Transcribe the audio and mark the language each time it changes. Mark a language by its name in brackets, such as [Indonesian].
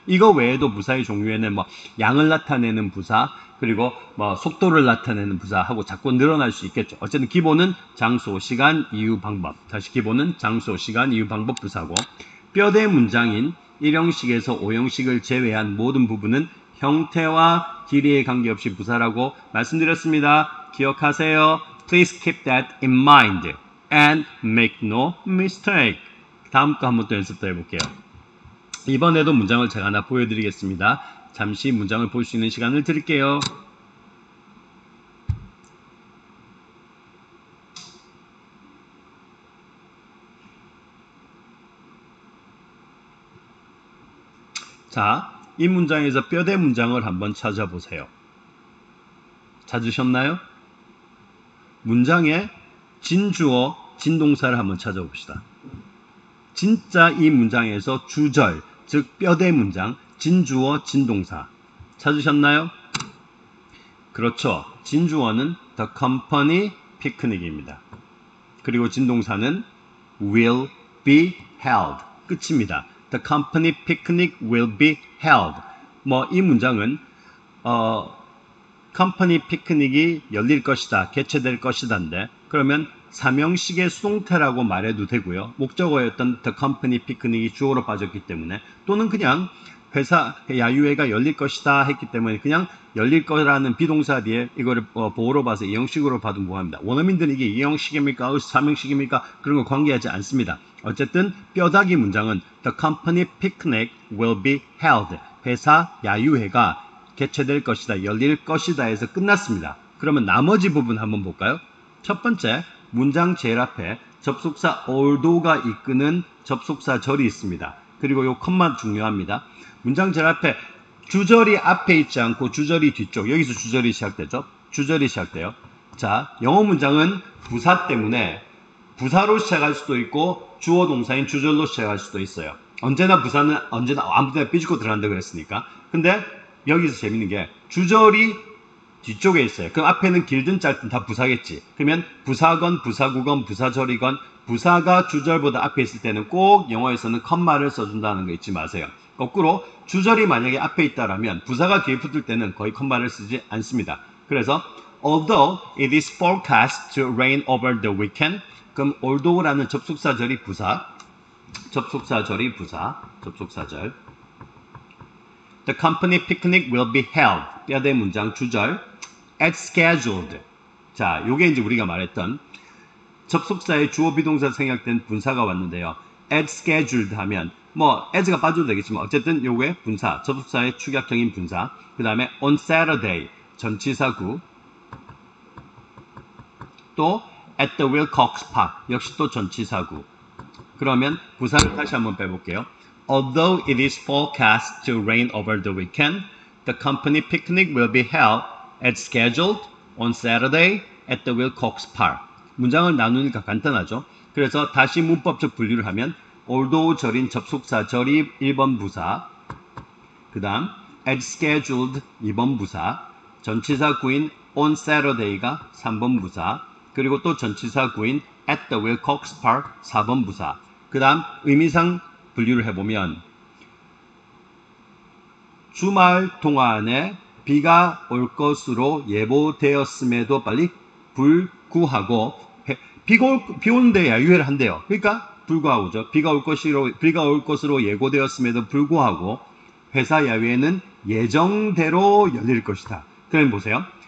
[Korean] 이거 외에도 부사의 종류에는 뭐 양을 나타내는 부사, 그리고 뭐 속도를 나타내는 부사하고 자꾸 늘어날 수 있겠죠. 어쨌든 기본은 장소, 시간, 이유, 방법. 다시 기본은 장소, 시간, 이유, 방법 부사고 뼈대 문장인 1형식에서 5형식을 제외한 모든 부분은 형태와 길이에 관계없이 부사라고 말씀드렸습니다. 기억하세요. [English] Please keep that in mind and make no mistake. [Korean] 다음 거 한번 또 연습 더 해볼게요. 이번에도 문장을 제가 하나 보여드리겠습니다. 잠시 문장을 볼 수 있는 시간을 드릴게요. 자, 이 문장에서 뼈대 문장을 한번 찾아보세요. 찾으셨나요? 문장의 진주어, 진동사를 한번 찾아봅시다. 진짜 이 문장에서 주절, 즉 뼈대 문장, 진주어, 진동사 찾으셨나요? 그렇죠. 진주어는 [English] the company picnic [Korean] 입니다. 그리고 진동사는 [English] will be held. [Korean] 끝입니다. [English] The company picnic will be held. [Korean] 뭐 이 문장은 컴퍼니 피크닉이 열릴 것이다, 개최될 것이다인데 그러면 삼형식의 수동태라고 말해도 되고요. 목적어였던 the company 피크닉이 주어로 빠졌기 때문에 또는 그냥 회사 야유회가 열릴 것이다 했기 때문에 그냥 열릴 거라는 비동사 뒤에 이거를 보호로 봐서 이 형식으로 봐도 뭐합니다. 원어민들은 이게 이 형식입니까? 삼형식입니까? 그런 거 관계하지 않습니다. 어쨌든 뼈다귀 문장은 [English] the company picnic will be held. [Korean] 회사 야유회가 개최될 것이다, 열릴 것이다 해서 끝났습니다. 그러면 나머지 부분 한번 볼까요? 첫 번째, 문장 제일 앞에 접속사 although가 이끄는 접속사절이 있습니다. 그리고 요 컴마 중요합니다. 문장 제일 앞에 주절이 앞에 있지 않고 주절이 뒤쪽, 여기서 주절이 시작되죠? 주절이 시작돼요. 자, 영어 문장은 부사 때문에 부사로 시작할 수도 있고 주어 동사인 주절로 시작할 수도 있어요. 언제나 부사는 언제나 아무데나 삐죽고 들어간다 그랬으니까. 근데 여기서 재밌는 게 주절이 뒤쪽에 있어요. 그럼 앞에는 길든 짧든 다 부사겠지. 그러면 부사건 부사구건 부사절이건 부사가 주절보다 앞에 있을 때는 꼭 영어에서는 컴마를 써준다는 거 잊지 마세요. 거꾸로 주절이 만약에 앞에 있다라면 부사가 뒤에 붙을 때는 거의 컴마를 쓰지 않습니다. 그래서 [English] although it is forecast to rain over the weekend, [Korean] 그럼 although라는 접속사절이 부사, 접속사절이 부사, 접속사절. [English] The company picnic will be held. [Korean] 뼈대 문장 주절. [English] As scheduled. [Korean] 자, 요게 이제 우리가 말했던 접속사의 주어 비동사 생략된 분사가 왔는데요. [English] As scheduled [Korean] 하면 뭐 as가 빠져도 되겠지만 어쨌든 요게 분사, 접속사의 축약형인 분사. 그 다음에 [English] on Saturday [Korean] 전치사구. 또 [English] at the Wilcox Park [Korean] 역시 또 전치사구. 그러면 부사를 다시 한번 빼볼게요. [English] Although it is forecast to rain over the weekend, the company picnic will be held as scheduled on Saturday at the Wilcox Park. [Korean] 문장을 나누니까 간단하죠. 그래서 다시 문법적 분류를 하면 although 절인 접속사 절이 1번 부사, 그 다음 [English] as scheduled [Korean] 2번 부사, 전치사 구인 [English] on Saturday [Korean] 가 3번 부사, 그리고 또 전치사 구인 [English] at the Wilcox Park [Korean] 4번 부사. 그 다음 의미상 분류를 해보면 주말 동안에 비가 올 것으로 예보되었음에도 빨리 불구하고 비 오는데 야유회를 한대요. 그러니까 불구하고죠. 비가 올 것으로 예고되었음에도 불구하고 회사 야유회는 예정대로 열릴 것이다. 그럼 보세요.